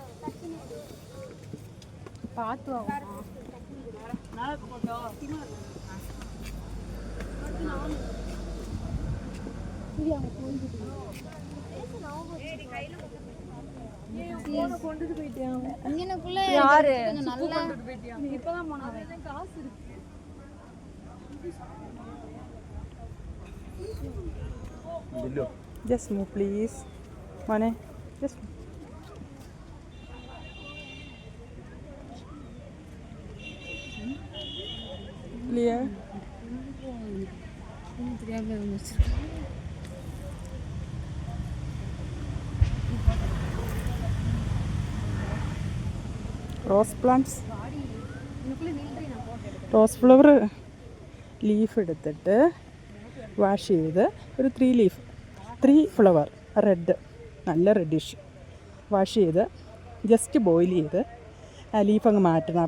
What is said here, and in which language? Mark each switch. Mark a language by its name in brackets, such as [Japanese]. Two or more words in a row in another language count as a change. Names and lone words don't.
[Tamil] பாத்து வாங்க. கொண்டுட்டு போயிட்டேன். இங்கனக்குள்ள யாரு நல்லா கொண்டுட்டு போயிட்டியா? இப்பதான் போனாங்க. காசு இருக்கு. [English] Billo just move please. माने just clear. rose plants, rose flower leaf [Malayalam] എടുത്തിട്ട് വാഷ് ചെയ്ത് ഒരു 3 [English] flower red, [Malayalam] നല്ല റെഡിഷ് വാഷ് ചെയ്ത് [English] just boil [Malayalam] ചെയ്ത് ആ ലീഫ് അങ്ങ് മാറ്റണം.